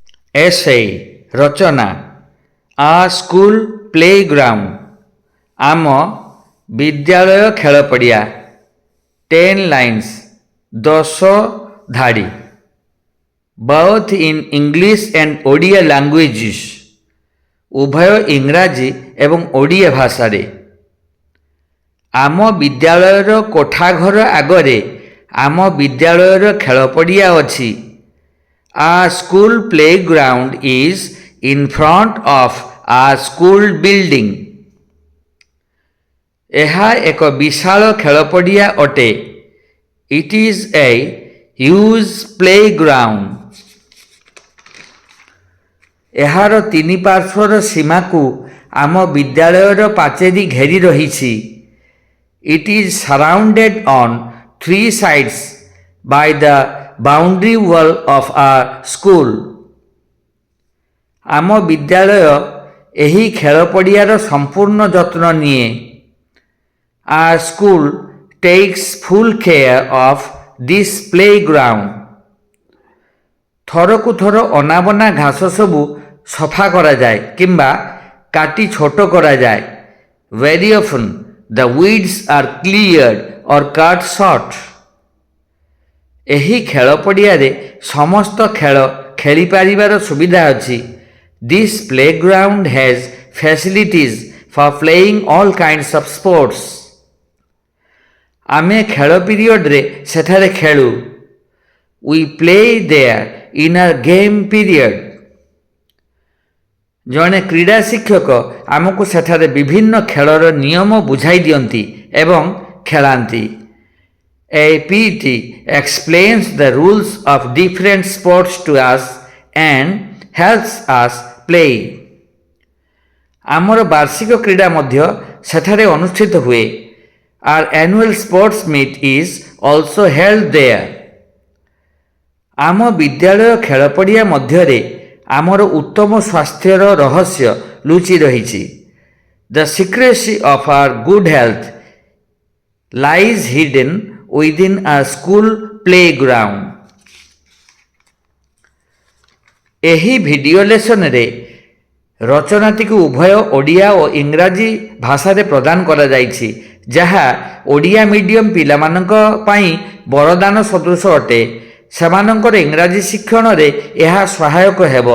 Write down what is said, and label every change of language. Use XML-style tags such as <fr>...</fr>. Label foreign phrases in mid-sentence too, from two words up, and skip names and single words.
<or>essay रचना आ</or> <en>school playground</en> <or>ଆମ ବିଦ୍ୟାଳୟ ଖେଳ ପଡ଼ିଆ 10 ଲାଇନ୍ସ 10 ଧାଡ଼ି</or> <en>both in English and Odia languages</en> <or>ଉଭୟ ଇଂରାଜୀ ଏବଂ ଓଡ଼ିଆ ଭାଷା ରେ ଆମ ବିଦ୍ୟାଳୟର କୋଠାଘର ଆଗରେ ଆମ ବିଦ୍ୟାଳୟର ଖେଳ ପଡ଼ିଆ ଅଛି</or> <en>Our school playground is in front of our school building.</en> <or>ଏହା ଏକ ବିଶାଳ ଖେଳ ପଡ଼ିଆ ଅଟେ.</or> <en>It is a huge playground.</en> <or>ଏହାର ତିନି ପାର୍ଶ୍ୱର ସୀମା କୁ ଆମ ବିଦ୍ୟାଳୟର ପାଚେରି ଘେରି ରହି.</or> <en>It is surrounded on 3 sides by the boundary wall of our school.</en> <or>ଆମ ବିଦ୍ୟାଳୟ ଏହି ଖେଳ ପଡ଼ିଆର ସମ୍ପୂର୍ଣ୍ଣ ଯତ୍ନ ନିଏ.</or> <en>Our school takes full care of this playground.</en> <or>ଥରକୁ ଥର ଅନାବନା ଘାସ ସବୁ ସଫା କରା ଯାଏ କିମ୍ବା କାଟି ଛୋଟ କରା ଯାଏ.</or> <en>Very often the weeds are cleared or cut short.</en> <or>ଏହି ଖେଳ ପଡ଼ିଆ ରେ ସମସ୍ତ ଖେଳ ଖେଳି ପାରିବାର ସୁବିଧା ଅଛି.</or> <en>This playground has facilities for playing all kinds of sports.</en> <or>ଆମେ ଖେଳ ପିରିଅଡ଼ ରେ ସେଠାରେ ଖେଳୁ.</or> <en>We play there in a game period.</en> <or>ଜଣେ କ୍ରୀଡ଼ା ଶିକ୍ଷକ ଆମକୁ ସେଠାରେ ବିଭିନ୍ନ ଖେଳର ନିୟମ ବୁଝାଇ ଦିଅନ୍ତି ଏବଂ ଖେଳାନ୍ତି.</or> <en>A PT explains the rules of different sports to us and helps us play.</en> <or>ଆମର ବାର୍ଷିକ କ୍ରୀଡ଼ା ମଧ୍ୟ ସେଠାରେ ଅନୁଷ୍ଠିତ ହୁଏ.</or> <en>Our annual sports meet is also held there.</en> <or>ଆମ ବିଦ୍ୟାଳୟ ଖେଳ ପଡ଼ିଆ ମଧ୍ୟରେ ଆମର ଉତ୍ତମ ସ୍ୱାସ୍ଥ୍ୟର ରହସ୍ୟ ଲୁଚି ରହି.</or> <en>The secrecy of our good health lies hidden within a school playground.</en> <or>ଏହି</or> <en>video lesson</en> <or>ରେ ରଚନାଟି କୁ ଉଭୟ ଓଡ଼ିଆ ଓ ଇଂରାଜୀ ଭାଷା ରେ ପ୍ରଦାନ କରା ଯାଉଛି ଯାହା ଓଡ଼ିଆ ମିଡ଼ିଅମ ପିଲା ମାନଙ୍କ ପାଇଁ ବରଦାନ ସଦୃଶ ଅଟେ. ସେମାନଙ୍କର ଇଂରାଜୀ ଶିକ୍ଷଣ ରେ ଏହା ସହାୟକ ହେବ.</or>